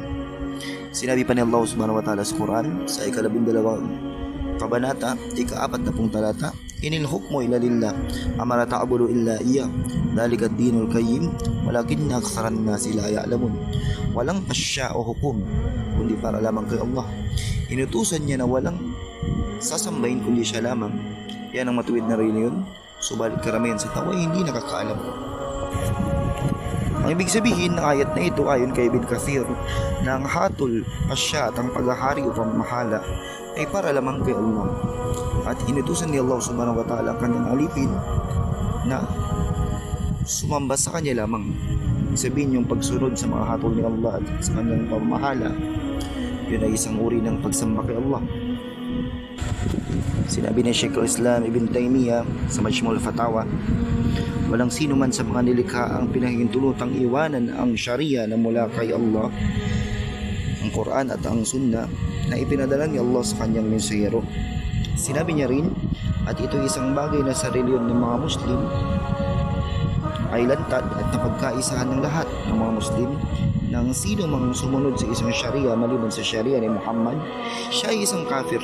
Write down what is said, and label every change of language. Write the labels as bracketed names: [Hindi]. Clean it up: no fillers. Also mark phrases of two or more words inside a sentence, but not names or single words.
[Filipino] Sinabi pa ni Allah [Arabic] سبحانه وتعالى [Filipino] sa Quran sa ika-12 kabanata, ika-4 talata, [Arabic] إن الحكم إلا لله أمر ألا تعبدوا إلا إياه ذلك الدين القيم ولكن أكثر الناس لا يعلمون. [Filipino] Walang pasya o hukum kundi para lamang kay Allah. Inutusan niya na walang sasambahin kundi siya lamang. Yan ang matuwid na reliyon, subalit karamihan sa tao ay hindi nakakaalam. Ang ibig sabihin ng ayat na ito ayon kay Ibn Kathir na ang hatol, pasya at ang paghahari o pamamahala ay para lamang kay Allah. At inutusan ni Allah [Arabic] سبحانه وتعالى [Filipino] ang kanyang alipin na sumamba sa kanya lamang. Sabihin, yung pagsunod sa mga hatol ni Allah at sa kanyang pamamahala, yun ay isang uri ng pagsamba kay Allah. Sinabi ni Shaykh al-Islam Ibn Taymiyyah sa Majmu' al-Fatawa, walang sino man sa mga nilikha ang pinahihintulutang iwanan ang Sharia na mula kay Allah, ang Quran at ang Sunnah na ipinadala ni Allah sa kanyang mensahero. Sinabi niya rin, at ito isang bagay na sa reliyon ng mga Muslim ay lantad at napagkaisahan ng lahat ng mga Muslim nang sino mang sumunod sa isang Sharia maliban sa Sharia ni Muhammad, siya ay isang kafir.